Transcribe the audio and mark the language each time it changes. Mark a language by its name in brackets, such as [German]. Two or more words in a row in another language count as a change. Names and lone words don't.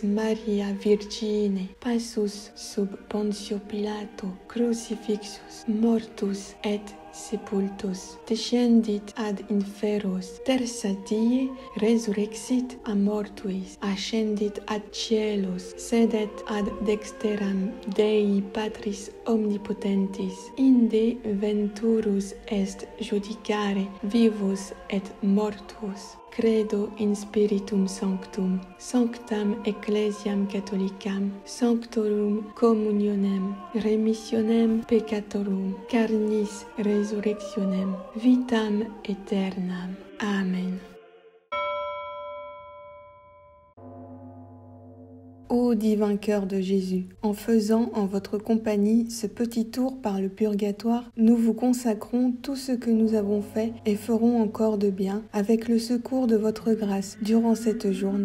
[Latin] Maria Virgine, passus sub Pontio Pilato, crucifixus, mortus et sepultus, descendit ad inferos, tertia die resurrexit a mortuis, ascendit ad cielos, sedet ad dexteram Dei Patris omnipotentis, inde venturus est judicare vivus et mortuos. Credo in Spiritum Sanctum, Sanctam Ecclesiam Catholicam, Sanctorum Communionem, Remissionem Peccatorum, Carnis Resurrectionem, Vitam Aeternam. Amen. [French] Ô divin cœur de Jésus, en faisant en votre compagnie ce petit tour par le purgatoire, nous vous consacrons tout ce que nous avons fait et ferons encore de bien avec le secours de votre grâce durant cette journée.